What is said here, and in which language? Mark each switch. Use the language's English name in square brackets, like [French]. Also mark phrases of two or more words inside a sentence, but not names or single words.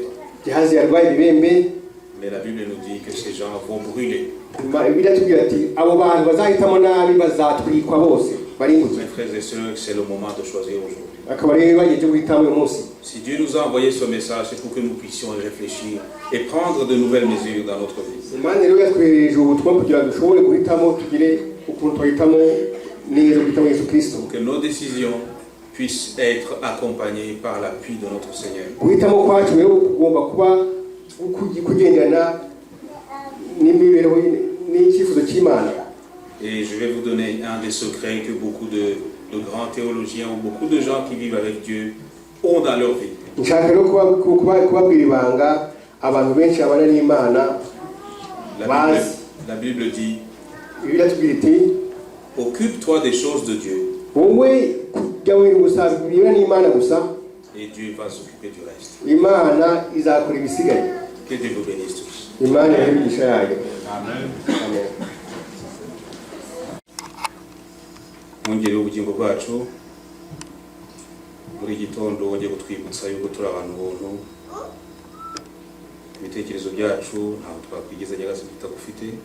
[Kinyarwanda] Gehazi yarwaye ibibembe. [French] mais la Bible nous dit que ces gens vont brûler. [Kinyarwanda] bibiliya tubwira ati abo bantu bazahitamo nabi bazatwikwa bose barimbuke. [French] Mes frères et sœurs, c'est le moment de choisir aujourd'hui. [Kinyarwanda] akaba rero bagiye cyo guhitamo uyu munsi. [French] Si Dieu nous a envoyé ce message, c'est pour que nous puissions réfléchir et prendre de nouvelles mesures dans notre vie. [Kinyarwanda] imana rero yatwoherereje ubutumwa kugira ngo dushobore guhitamo tugire ukuntu twahitamo neza kwita muri Yesu Kristo, [French] que nos décisions puissent être accompagnées par l'appui de notre Seigneur. [Kinyarwanda] guhitamo kwacu rero kugomba kuba kugenderana n'imibereho n'icyifuzo cy'Imana. [French] Et je vais vous donner un des secrets que beaucoup de grands théologiens ou beaucoup de gens qui vivent avec Dieu ont dans leur vie. [Kinyarwanda] Nshaka rero kubabwira ibanga abantu benshi babana n'Imana. [French] La Bible dit, [Kinyarwanda] Bibiliya itubwira iti, [French] occupe-toi des choses de Dieu [Kinyarwanda] wowe jya wirinda gusa ibibera n'Imana gusa, [French] et Dieu va s'occuper du reste. [Kinyarwanda] Imana izakora ibisigaye. [French] Que Dieu vous bénisse tous. [Kinyarwanda] Imana ibahe imigisha yayo. Amen. Amen. Mwongere ubugingo bwacu muri gitondo wongeye kutwibutsa yuko turi abantu buntu, ibitekerezo byacu ntaho twakwigeza Nyagasani tutagufite.